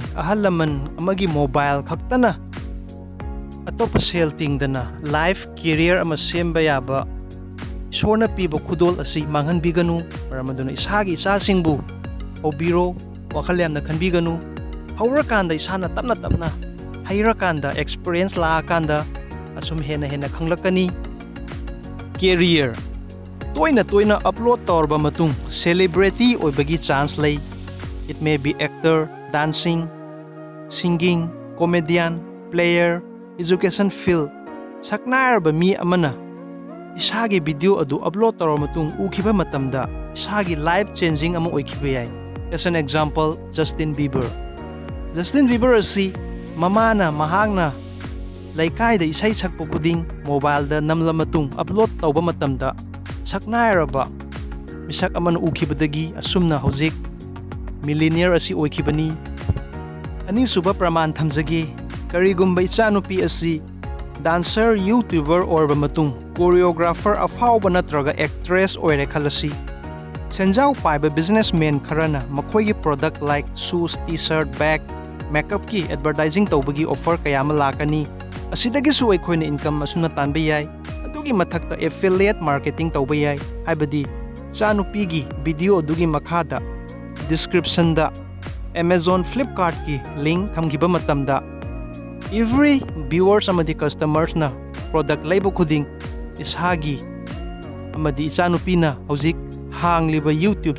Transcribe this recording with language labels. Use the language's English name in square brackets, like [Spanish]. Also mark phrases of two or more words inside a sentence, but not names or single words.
[Manipuri] ahal laman amagi mobile khaktana atopa selting dana [English] life career [Manipuri] ama semba yaba isona pibo khudol asi manghanbiganu maramaduna isagi isasingbu obiro wakal yamna khanbiganu haurakanda isana tapna hayrakanda experience laakanda asum hena khanglakani career toina upload tawrba matung celebrity oibagi chance lay. [English] It may be actor, dancing, singing, comedian, player, education field. [Manipuri] Saknarba mi amana isagi video adu upload tawrba matung ukhiba matamda isagi [English] life changing [Manipuri] ama oikhiba yai. [English] As an example, [Manipuri] Justin Bieber asi mamana mahangna laikai da isai sakpo kuding mobile da namla matung upload tawba matamda saknairaba misak amana ukibadagi asumna hojik millionaire asi oikibani ani suba praman thamjage karigumba ichanupi asi [English] dancer youtuber [Manipuri] orba matung choreographer afauba natraga actress oire khalasi senjau paiba businessman kharana makhoigi [English] product like shoes, t-shirt, bag, makeup [Manipuri] ki advertising tawbagi offer kayama lakani asidagi su aikoina income asuna tanba yai adugi mathakta [English] affiliate marketing [Manipuri] tawba yai haibadi chanupigi video adugi makhada description da Amazon Flipkart ki link thamgiba matamda [English] every viewers [Manipuri] amadi customers na product laibo khuding ishagi amadi chanupina hojik hangliba YouTube